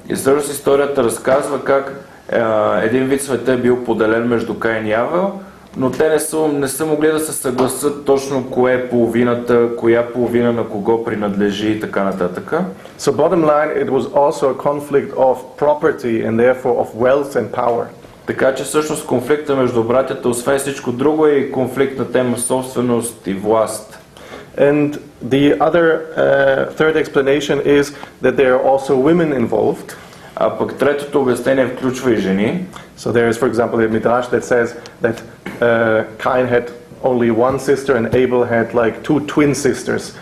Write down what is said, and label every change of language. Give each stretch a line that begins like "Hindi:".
Bulgarian: И всъщност историята разказва как един вид света е бил поделен между Каин и Авел, но те не са могли да се съгласат точно кое е половината, коя половина на кого принадлежи и така нататък.
English: So bottom line, it was also a conflict of property and therefore of wealth and power.
Bulgarian: Така че всъщност конфликта между братята, освен всичко друго, е и конфликт на тема собственост и власт.
English: And the other third explanation is that there are also women involved.
Bulgarian: А пък третото обяснение включва и жени.
English: So there is, for example, a midrash that says that Cain had only one sister and Abel had like two twin sisters.